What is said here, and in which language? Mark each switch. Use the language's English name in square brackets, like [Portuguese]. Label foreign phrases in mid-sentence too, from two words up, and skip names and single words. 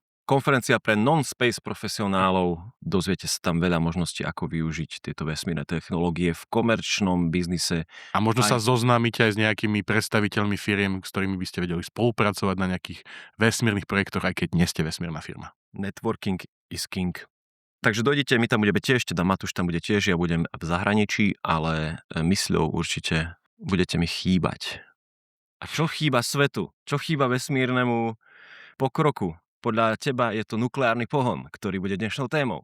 [Slovak] Konferencia pre non-space profesionálov. Dozviete sa tam veľa možností, ako využiť tieto vesmírne technológie v komerčnom biznise. A možno sa zoznámite aj s nejakými predstaviteľmi firiem, s ktorými by ste vedeli spolupracovať na nejakých vesmírnych projektoch, aj keď nie ste vesmírna firma. [English] Networking is king. [Slovak] Takže dojdite, my tam budeme tiež, teda Matúš tam bude tiež, ja budem v zahraničí, ale mysľou určite budete mi chýbať. A čo chýba svetu? Čo chýba vesmírnemu pokroku? Podľa teba je to nukleárny pohon, ktorý bude dnešnou témou.